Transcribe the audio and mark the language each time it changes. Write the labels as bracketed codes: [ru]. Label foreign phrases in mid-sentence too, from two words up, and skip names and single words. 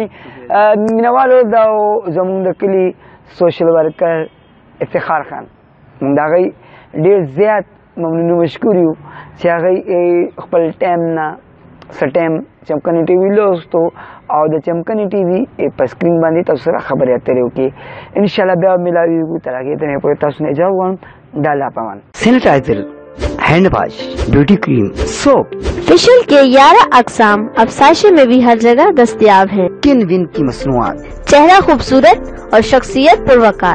[ps] مینهوالو دا زموږ د کلي [en] social worker [ps] افتخار خان، موږ د هغې ډېر زیات ممنون مشکور یو چې هغې خپل ټایم نه څه ټایم چمکني ټي وي لوستو او د چمکني ټي وي په سکرین باندې تاسو سره خبرې اترې وکړې. انشاءالله بیا میلاویږو، تر هغې ته پورې تاسو نه اجازه غواړم. دا الله پامان. سینیټایزر، [en] hand wash, beauty cream, soap, [ur] فیشل کے 11 اقسام اب ساشے میں بھی ہر جگہ دستیاب ہیں. کن ون کی مصنوعات, چہرہ خوبصورت اور شخصیت پروقار.